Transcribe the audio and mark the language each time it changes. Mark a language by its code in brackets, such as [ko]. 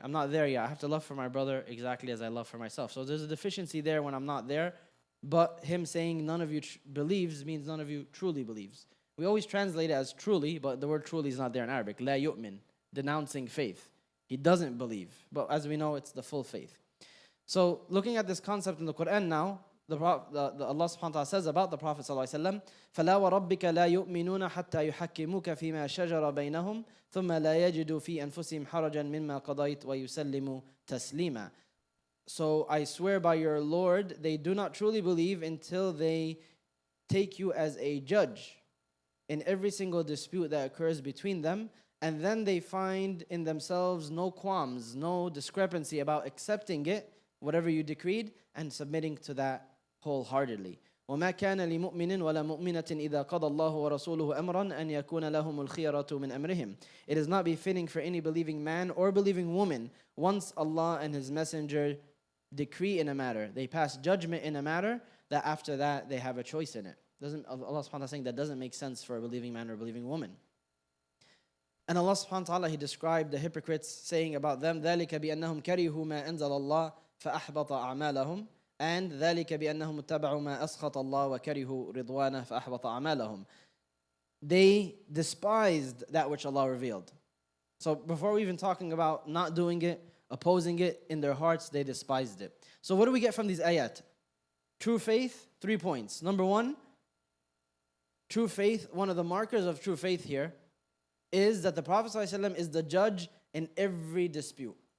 [en] I'm not there yet. I have to love for my brother exactly as I love for myself. So there's a deficiency there when I'm not there. But him saying none of you believes means none of you truly believes. We always translate it as truly, but the word truly is not there in Arabic. La yu'min, denouncing faith. He doesn't believe. But as we know, it's the full faith. So looking at this concept in the Quran now, Allah subhanahu wa ta'ala says about the Prophet sallallahu alaihi wasallam, [ar] فَلَا وَرَبِّكَ لَا يُؤْمِنُونَ حَتَّى يُحَكِّمُوكَ فِي مَا شَجَرَ بَيْنَهُمْ ثُمَّ لَا يَجِدُوا فِي أَنفُسِهِمْ حَرَجًا مِمَّا قَضَيْتَ وَيُسَلِّمُوا تَسْلِيمًا. [en] So I swear by your Lord, they do not truly believe until they take you as a judge in every single dispute that occurs between them, and then they find in themselves no qualms, no discrepancy about accepting it, whatever you decreed, and submitting to that wholeheartedly. [ar] وَمَا كَانَ لِمُؤْمِنٍ وَلَا مُؤْمِنَةٍ إِذَا قَضَى اللَّهُ وَرَسُولُهُ أَمْرًا أَنْ يَكُونَ لَهُمُ الْخِيَرَةُ مِنْ أَمْرِهِمْ. [en] It is not befitting for any believing man or believing woman, once Allah and His Messenger decree in a matter, they pass judgment in a matter, that after that they have a choice in it. Allah subhanahu wa ta'ala saying that doesn't make sense for a believing man or a believing woman. And Allah subhanahu wa ta'ala, He described the hypocrites saying about them, [ar] ذَلِكَ بِأَنَّهُمْ كَرِهُوا مَا أَنزَلَ اللَّهُ فَأَحْبَطَ أَعْمَالَهُم, and ذَلِكَ بِأَنَّهُمْ اتَّبَعُوا مَا أَسْخَطَ اللَّهُ وَكَرِهُوا رِضْوَانَهُ فَأَحْبَطَ أَعْمَالَهُم. [en] They despised that which Allah revealed. So before we even talking about not doing it, opposing it, in their hearts they despised it. So what do we get from these ayat? True faith, 3 points. Number one, true faith, one of the markers of true faith here is that the Prophet ﷺ is the judge in every dispute.